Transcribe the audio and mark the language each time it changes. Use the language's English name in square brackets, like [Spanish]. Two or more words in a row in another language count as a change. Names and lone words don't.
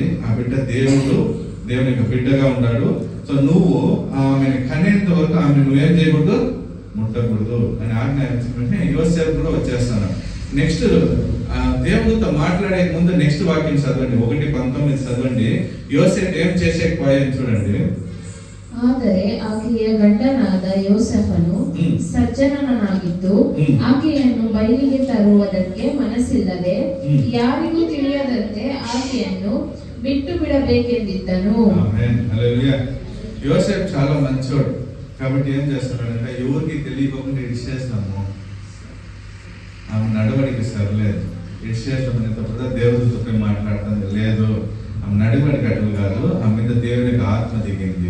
[Telugu] ఆ బిడ్డ దేవునికి బిడ్డగా ఉన్నాడు. సో నువ్వు ఆమెను కనేంత వరకు ఆమె నువ్వేం చేయకూడదు, ముట్టకూడదు అని ఆజ్ఞాపించిన యోసేపు కూడా వచ్చేస్తాను. నెక్స్ట్ దేవుడితో మాట్లాడే ముందు నెక్స్ట్ వాక్యం చదవండి, 1:19 చదవండి. యోసేపు ఏం చేసేకపోయాను చూడండి. [Kannada] ಆದರೆ ಆಕೆಯ ಗಂಡನಾದ ಯೋಸೇಫನು ಸಜ್ಜನನಾಗಿದ್ದು ಆಕೆಯನ್ನು ಬಯಲಿಗೆ ತರುವುದಕ್ಕೆ ಮನಸ್ಸಿಲ್ಲದೆ ಯಾರಿಗೂ ತಿಳಿಯದಂತೆ ಆಕೆಯನ್ನು ಬಿಟ್ಟು ಬಿಡಬೇಕೆಂದಿದ್ದನು. [Telugu] యోసేపు చాలా మంచోడు కాబట్టి ఏం చేస్తున్నాడంటే ఎవరికి తెలియకుండా ఇడిచేస్తాము. ఆమె నడవడికి సరిలేదు, ఇడిచేస్తామని తప్పదా దేవుడితో మాట్లాడుతుంది లేదు. ఆమె నడవడికి అటులు కాదు, ఆమె మీద దేవునికి ఆత్మ దిగింది.